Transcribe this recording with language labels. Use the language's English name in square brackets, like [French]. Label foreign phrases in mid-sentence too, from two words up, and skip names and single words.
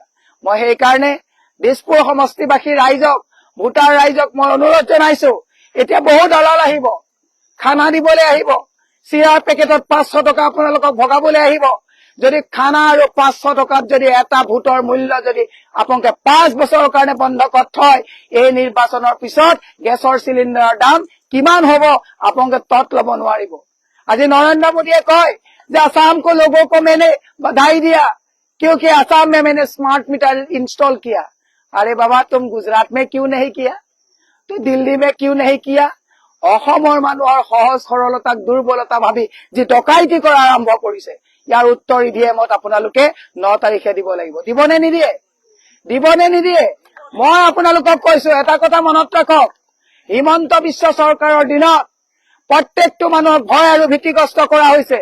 [Assamese] মই সেইকাৰণে দিছপুৰ সমষ্টিবাসী ৰাইজক, ভোটাৰ ৰাইজক মই অনুৰোধ জনাইছো, এতিয়া বহু দলাল আহিব, খানা দিবলৈ আহিব, চিৰাৰ পেকেটত 500 টকা আপোনালোকক ভগাবলৈ আহিব। যদি খানা আৰু 500 টকাত যদি এটা ভোটৰ মূল্য যদি আপোনালোকে 5 বছৰৰ কাৰণে বন্ধকত থয়, এই নিৰ্বাচনৰ পিছত [English] gasৰ cylinderৰ [Assamese] দাম কিমান হব আপোনালোকে তত লব নোৱাৰিব। আজি নৰেন্দ্ৰ মোদীয়ে কয় যে [Hindi] आसाम को लोगों को मैंने बधाई दिया क्योंकि आसाम में मैंने [English] smart meter install [Hindi] किया। अरे बाबा, तुम गुजरात में क्यों नहीं किया? तो दिल्ली में क्यों नहीं किया? [Assamese] অসমৰ মানুহৰ সহজ সৰলতাক দুৰ্বলতা ভাবি যি ডকাইতি কৰা আৰম্ভ কৰিছে, ইয়াৰ উত্তৰ EVMত আপোনালোকে 9 তাৰিখে দিব লাগিব। দিবনে নিদিয়ে? দিবনে নিদিয়ে? মই আপোনালোকক কৈছো, এটা কথা মনত ৰাখক, হিমন্ত বিশ্ব চৰকাৰৰ দিনত প্ৰত্যেকটো মানুহক ভয় আৰু ভীতিগ্ৰস্ত কৰা হৈছে।